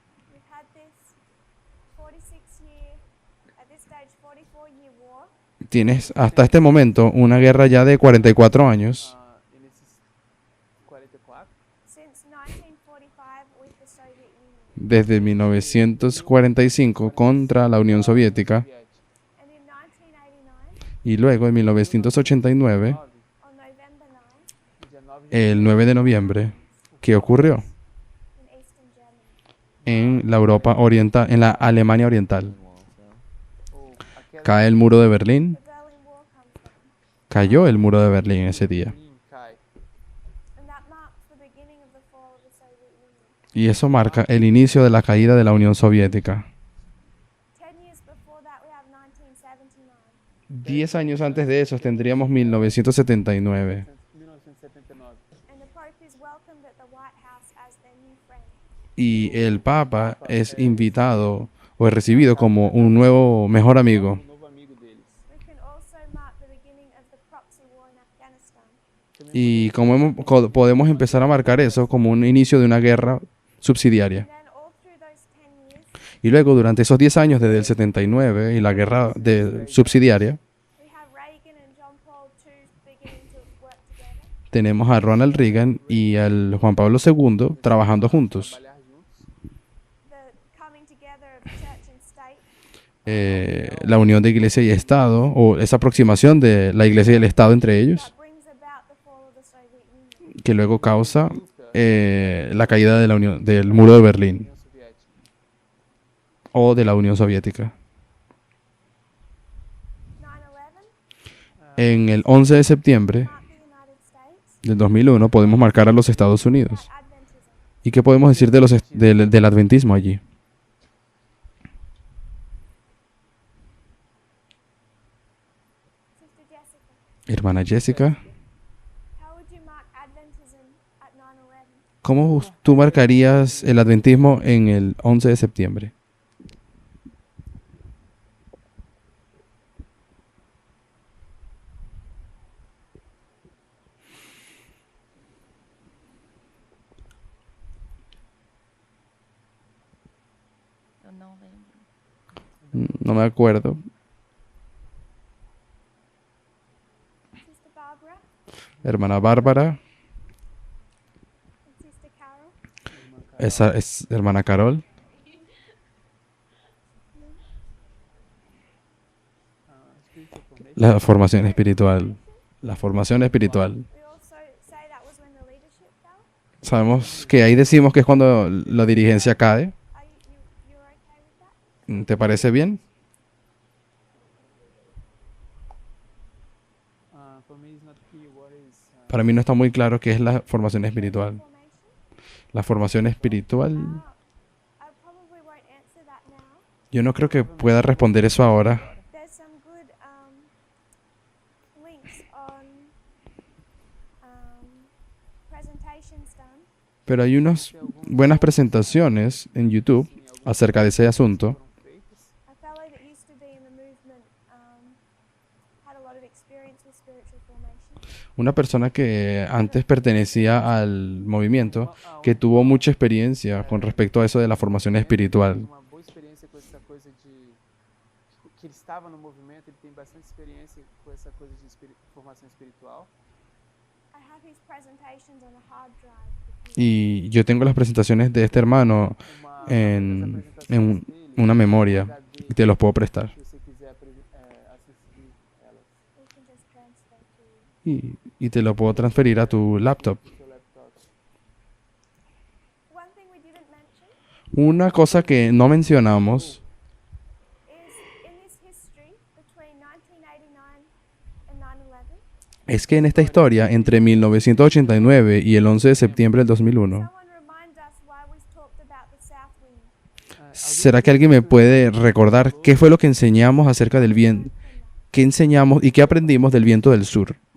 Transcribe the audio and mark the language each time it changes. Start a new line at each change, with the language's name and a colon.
English: We've had this 46-year, at this stage, 44-year war.
Spanish: Tienes hasta este momento una guerra ya de 44 años.
Portuguese: E nesses 44,
English: Since 1945 with the Soviet Union.
Spanish: Desde 1945 contra la Unión Soviética
English: And in 1989,
Spanish: y luego en 1989,
English: on November 9,
Portuguese: dia 9 de
Spanish: el 9 de noviembre, ¿qué ocurrió?
English: in Eastern Germany.
Spanish: En la Europa oriental, en la Alemania oriental.
English: Wall fell.
Portuguese: ou aquela
Spanish: Cae el muro de Berlín,
English: The Berlin Wall comes from.
Spanish: cayó el muro de Berlín ese día.
Portuguese: Berlim cai.
English: And that marks the beginning of the fall of the Soviet Union.
Spanish: Y eso marca el inicio de la caída de la Unión Soviética.
English: 10 years before that, we have 1979.
Spanish: 10 años antes de eso tendríamos 1979. 1979.
English: And the Pope is welcomed at the White House as their new friend.
Spanish: Y el Papa es invitado o es recibido como un nuevo mejor amigo.
Portuguese: Novo amigo deles.
English: We can also mark the beginning of the proxy war in Afghanistan.
Spanish: Y podemos empezar a marcar eso como un inicio de una guerra subsidiaria.
English: And then all through those 10 years,
Spanish: Y luego durante esos 10 años desde el 79 y la guerra subsidiaria,
English: we have Reagan and John Paul II beginning to work together.
Spanish: tenemos a Ronald Reagan y al Juan Pablo II trabajando juntos.
Portuguese: Trabalhar juntos.
English: The coming together of church and state.
Spanish: La unión de iglesia y Estado, o esa aproximación de la iglesia y el Estado entre ellos,
English: That brings about the fall of the Soviet Union.
Spanish: que luego causa la caída de la unión, del muro de Berlín
Portuguese: União Soviética.
Spanish: o de la Unión Soviética.
English: 9/11
Spanish: En el 11 de septiembre
English: marked the United States
Spanish: del 2001 podemos marcar a los Estados Unidos.
English: Adventism.
Spanish: ¿Y qué podemos decir de del adventismo allí?
English: Sister Jessica,
Spanish: Hermana Jessica,
English: how would you mark Adventism at 9/11?
Spanish: ¿cómo tú marcarías el adventismo en el 11 de septiembre?
Portuguese: Eu não lembro.
Spanish: No me acuerdo.
English: Sister Barbara
Spanish: Hermana Bárbara.
English: and Sister Carol.
Spanish: Esa es hermana Carol.
English: Spiritual formation.
Spanish: La formación espiritual. La formación espiritual.
English: We also say that was when the leadership fell.
Spanish: Sabemos que ahí decimos que es cuando la dirigencia cae.
English: Are you're okay with that?
Spanish: ¿Te parece bien?
English: For me, it's not clear what is.
Spanish: Para mí no está muy claro qué es la formación espiritual.
English: Formation.
Spanish: La formación espiritual,
English: I probably won't answer that now.
Spanish: yo no creo que pueda responder eso ahora.
English: There's some good links on presentations done.
Spanish: Pero hay unas buenas presentaciones en YouTube acerca de ese asunto.
English: A fellow that used to be in the movement had a lot of experience with spiritual formation.
Spanish: Una persona que antes pertenecía al movimiento, que tuvo mucha experiencia con respecto a eso de la formación espiritual.
Portuguese: Uma boa experiência com essa coisa de que ele estava no movimento, ele tem bastante experiência com essa coisa de formação espiritual.
English: I have his presentations on a hard drive. if you-
Spanish: Y yo tengo las presentaciones de este hermano
Portuguese: Uma
Spanish: en,
Portuguese: das apresentações dele,
Spanish: una memoria y te los puedo prestar.
Portuguese: se você quiser assistir elas
English: we can just transfer to you.
Spanish: Y te lo puedo transferir a tu laptop.
Portuguese: no seu laptop.
English: One thing we didn't mention
Spanish: Una cosa que no mencionamos
English: is in this history between 1989 and 9/11,
Spanish: es que en esta historia, entre 1989 y el 11 de septiembre del 2001,
English: someone remind us why we talked about the south wind.
Spanish: ¿será que alguien me puede recordar qué fue lo que enseñamos acerca del viento? ¿Qué enseñamos y qué aprendimos del viento del sur?